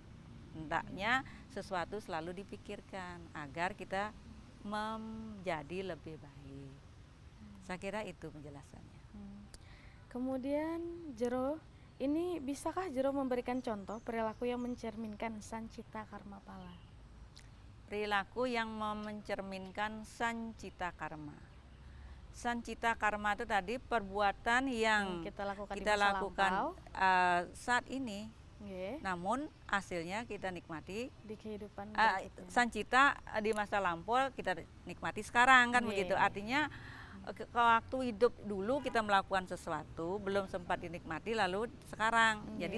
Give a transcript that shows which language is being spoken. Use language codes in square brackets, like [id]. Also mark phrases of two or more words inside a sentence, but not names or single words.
[id] Hendaknya sesuatu selalu dipikirkan agar kita menjadi lebih baik. Saya kira itu penjelasannya. Kemudian Jero, ini bisakah Jero memberikan contoh perilaku yang mencerminkan sancita karma pala? Perilaku yang mencerminkan sancita karma. Sancita karma itu tadi perbuatan yang Kita lakukan di kita masa lakukan lampau, saat ini, nggih, namun hasilnya kita nikmati. di kehidupan berikutnya. Sancita di masa lampau kita nikmati sekarang kan Nggih. begitu. Artinya waktu hidup dulu kita melakukan sesuatu belum sempat dinikmati lalu sekarang jadi